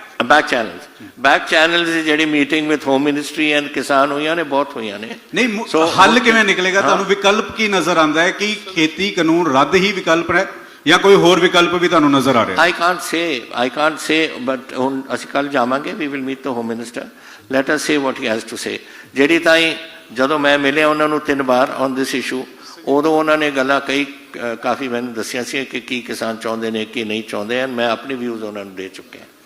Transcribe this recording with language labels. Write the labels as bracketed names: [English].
[Punjabi] Back channels ਦੀ ਜਿਹੜੀ meeting with home ministry and ਕਿਸਾਨ ਹੋਈਆਂ ਨੇ ਬਹੁਤ ਹੋਈਆਂ ਨੇ. ਨਹੀਂ ਹੱਲ ਕਿਵੇਂ ਨਿਕਲੇਗਾ? ਤੁਹਾਨੂੰ ਵਿਕਲਪ ਕੀ ਨਜ਼ਰ ਆਉਂਦਾ ਹੈ ਕਿ ਖੇਤੀ ਕਾਨੂੰਨ ਰੱਦ ਹੀ ਵਿਕਲਪ ਹੈ ਜਾਂ ਕੋਈ ਹੋਰ ਵਿਕਲਪ ਵੀ ਤੁਹਾਨੂੰ ਨਜ਼ਰ ਆ ਰਿਹਾ? [English] I can't say but [Punjabi] ਹੁਣ ਅਸੀਂ ਕੱਲ ਜਾਵਾਂਗੇ. [English] We will meet the home minister. Let us say what he has to say. [Punjabi] ਜਿਹੜੀ ਤਾਈਂ ਜਦੋਂ ਮੈਂ ਮਿਲਿਆ ਉਹਨਾਂ ਨੂੰ 3 ਵਾਰ [English] on this issue, [Punjabi] ਉਦੋਂ ਉਹਨਾਂ ਨੇ ਗੱਲਾਂ ਕਈ ਕਾਫੀ ਮੈਨੂੰ ਦੱਸੀਆਂ ਸੀ ਕਿ ਕੀ ਕਿਸਾਨ ਚਾਹੁੰਦੇ ਨੇ ਕੀ ਨਹੀਂ ਚਾਹੁੰਦੇ ਹਨ. ਮੈਂ ਆਪਣੇ ਵਿਊਜ਼ ਉਹਨਾਂ ਨੂੰ ਦੇ ਚੁੱਕਿਆ.